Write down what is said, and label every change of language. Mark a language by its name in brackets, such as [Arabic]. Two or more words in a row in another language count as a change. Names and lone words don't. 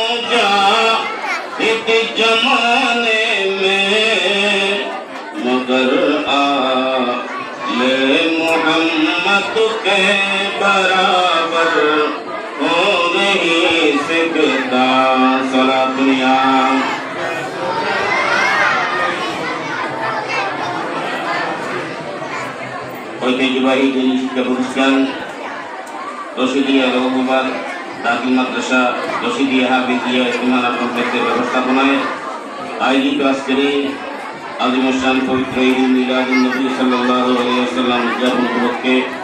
[Urdu] جاہد زمانے میں مگر محمد کے برابر ہو نہیں سکتا صلاۃ یا [Bangla] ঐতিহ্যবাহী দিনী শিক্ষা প্রতিষ্ঠান রশিদিয়া রহমাবাদ দাখিল মাদ্রাসা রশিদিয়া হাফিজিয়া ইমানা কমপ্লেক্সের ব্যবস্থাপনায় আয়োজিত আজকের আজিমুশান পবিত্র ঈদ মিলাদুন নবী [Arabic] صلى الله عليه وسلم [Bangla] উদযাপন উপলক্ষে